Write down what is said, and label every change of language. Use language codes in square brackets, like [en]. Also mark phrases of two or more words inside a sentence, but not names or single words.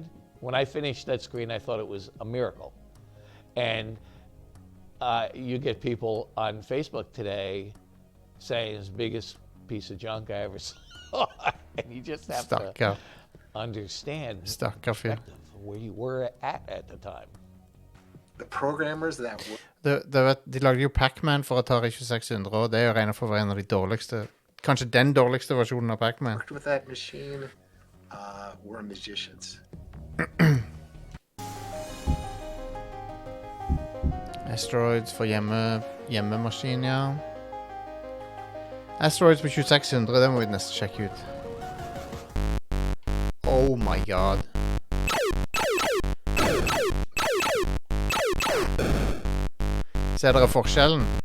[en] When I finished that screen, I thought it was a miracle. And you get people on Facebook today saying it's the biggest piece of junk I ever saw. And you just have to understand perspective where you were at the time. The programmers that [no] de lagde jo Pac-Man for Atari 2600, og det er jo regnet for å være en av de dårligste, kanskje den dårligste versjonen av Pac-Man. [en] worked with that machine were magicians. [no] Asteroids for hjemmemaskin, ja. Asteroids på 2600, det må vi nesten sjekke ut. [en] Oh my god. [no] Ser dere forskjellen?